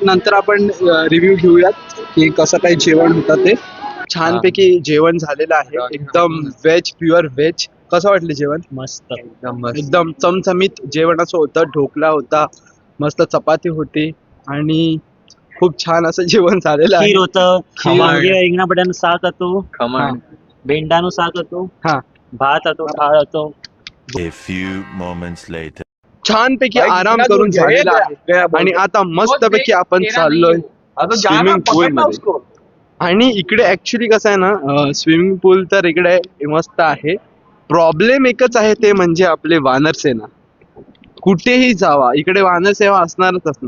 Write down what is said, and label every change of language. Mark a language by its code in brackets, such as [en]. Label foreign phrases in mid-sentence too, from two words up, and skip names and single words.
[mr] नंतर आपण रिव्ह्यू घेऊयात की कसं काही जेवण होतं ते. छानपैकी जेवण झालेलं आहे, एकदम व्हेज, [en] pure veg. [mr] कसं वाटलं जेवण? मस्त. एकदम चमचमीत जेवण असं होतं. ढोकला होता, मस्त चपाती होती आणि खूप छान असं जेवण झालेलं आहे. खीर होतं, खीर. [gu] રીંગણા બટાનું શાક હતું, [mr] खमण. [gu] ભીંડાનું શાક હતું, [mr] हा, [gu] ભાત હતો, દાળ હતો. [en] A few moments later. [mr] छानपैकी आराम करून झालेला आहे आणि आता मस्तपैकी आपण चाललोय [en] swimming pool [mr] मध्ये. आणि इकडे ऍक्च्युली कसं आहे ना, [en] swimming pool [mr] तर इकडे मस्त आहे. प्रॉब्लेम एकच आहे, ते म्हणजे आपले वानरसेना. कुठेही जावा इकडे वानरसेवा असणारच असणार.